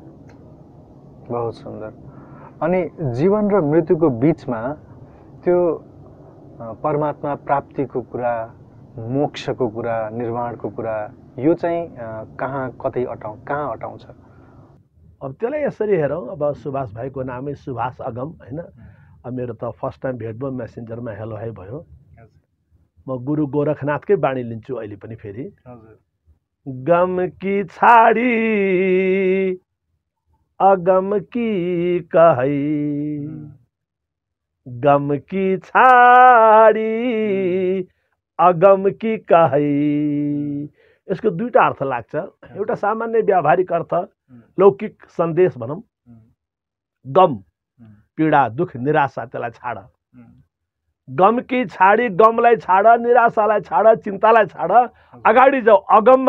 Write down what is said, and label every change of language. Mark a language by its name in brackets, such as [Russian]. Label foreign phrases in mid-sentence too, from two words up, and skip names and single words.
[Nepali] बहुत सुन्दर अनि जीवन र मृत्युको बीचमा त्यो परमात्मा प्राप्तिको कुरा मोक्षको कुरा निर्वाणको कुरा यो चाहिँ कहाँ अटाउँछ अब त्यसलाई यसरी हेरौँ अब सुभाष भाइको नामै सुभाष अगम हैन अब मेरो त [English] first time [Nepali] भेट भयो मेसेन्जरमा [English] hello hi [Nepali] भयो म गुरु गोरखनाथकै बाणी लिन्छु अहिले पनि फेरि [Hindi] गम की छाडी अगम की कहै गम की छाडी अगम की कहै [Nepali] यसको दुईटा अर्थ लाग्छ एउटा सामान्य व्यावहारिक अर्थ लौकिक सन्देश भनौँ गम पीडा दुख निराशा त्यसलाई छाड [Hindi] गम की छाडी [Nepali] गमलाई छाड निराशालाई छाड चिन्तालाई छाड अगाडि जाऊ अगममा